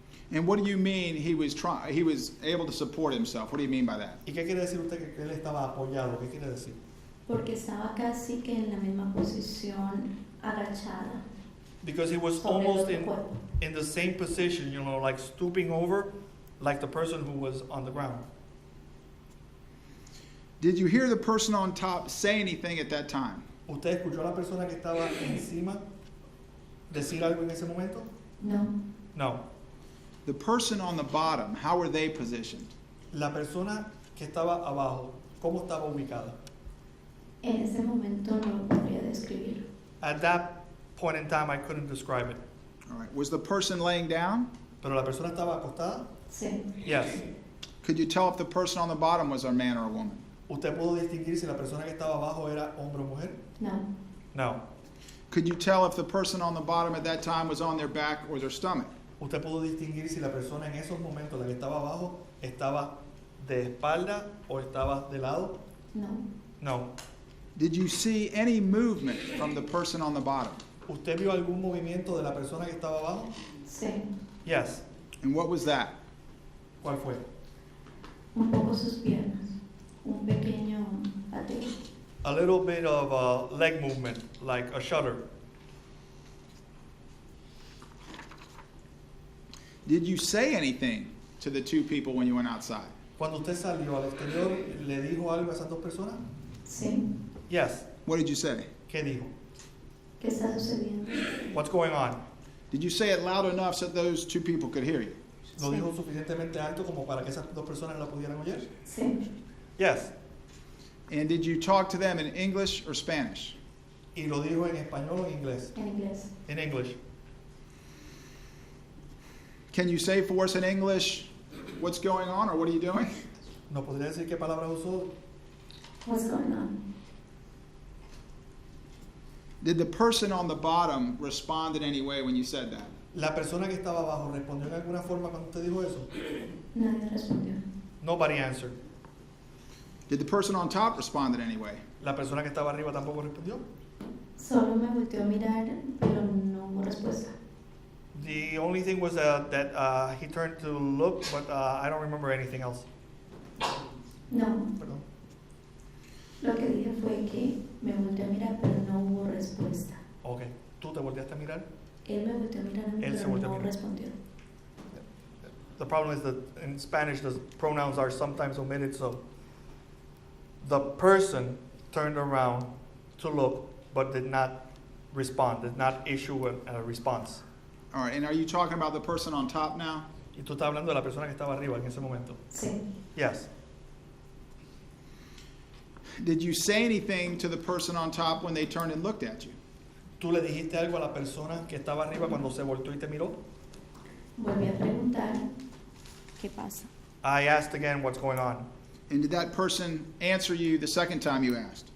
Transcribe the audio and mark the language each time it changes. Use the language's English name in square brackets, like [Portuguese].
[English] And what do you mean he was able to support himself? What do you mean by that? [Spanish] ¿Y qué quiere decir usted que él estaba apoyado? ¿Qué quiere decir? Porque estaba casi que en la misma posición, agachada. [English] Because he was [Spanish] sobre el [English] almost [Spanish] otro [English] in [Spanish] cuerpo. [English] the same position, you know, like stooping over, like the person who was on the ground. Did you hear the person on top say anything at that time? [Spanish] ¿Usted escuchó a la persona que estaba encima decir algo en ese momento? No. [English] No. The person on the bottom, how were they positioned? [Spanish] La persona que estaba abajo, ¿cómo estaba ubicada? En ese momento no lo podría describir. [English] At that point in time, I couldn't describe it. All right. Was the person laying down? [Spanish] Pero la persona estaba acostada? Sí. [English] Yes. Could you tell if the person on the bottom was a man or a woman? [Spanish] ¿Usted pudo distinguir si la persona que estaba abajo era hombre o mujer? No. [English] No. Could you tell if the person on the bottom at that time was on their back or their stomach? [Spanish] ¿Usted pudo distinguir si la persona en esos momentos, la que estaba abajo, estaba de espalda o estaba de lado? No. [English] No. Did you see any movement from the person on the bottom? [Spanish] ¿Usted vio algún movimiento de la persona que estaba abajo? Sí. [English] Yes. And what was that? [Spanish] ¿Cuál fue? Un poco sus piernas. Un pequeño pateo. [English] A little bit of a leg movement, like a shudder. Did you say anything to the two people when you went outside? [Spanish] Cuando usted salió al exterior, ¿le dijo algo a esas dos personas? Sí. [English] Yes. What did you say? [Spanish] ¿Qué dijo? ¿Qué está sucediendo? [English] What's going on? Did you say it loud enough so those two people could hear you? [Spanish] ¿Lo dijo suficientemente alto como para que esas dos personas la pudieran oír? Sí. [English] Yes. And did you talk to them in English or Spanish? [Spanish] ¿Y lo dijo en español o en inglés? En inglés. En English. [English] Can you say for us in English what's going on or what are you doing? [Spanish] ¿No podría decir qué palabras usó? [English] What's going on? Did the person on the bottom respond in any way when you said that? [Spanish] ¿La persona que estaba abajo respondió en alguna forma cuando usted dijo eso? Nadie respondió. [English] Nobody answered. Did the person on top respond in any way? [Spanish] ¿La persona que estaba arriba tampoco respondió? Solo me volteó a mirar, pero no hubo respuesta. [English] The only thing was that he turned to look, but I don't remember anything else. [Spanish] No. Perdón. Lo que dije fue que me volteó a mirar, pero no hubo respuesta. Ok. ¿Tú te volteaste a mirar? Él me volteó a mirar a mí, Él se pero volteó a no mirar. respondió. [English] The problem is that in Spanish the pronouns are sometimes omitted, so the person turned around to look, but did not respond, did not issue a response. All right, and are you talking about the person on top now? [Spanish] Y tú estás hablando de la persona que estaba arriba en ese momento. Sí. [English] Yes. Did you say anything to the person on top when they turned and looked at you? [Spanish] ¿Tú le dijiste algo a la persona que estaba arriba cuando se volteó y te miró? Volví a preguntar, ¿qué pasa? [English] I asked again what's going on. And did that person answer you the second time you asked?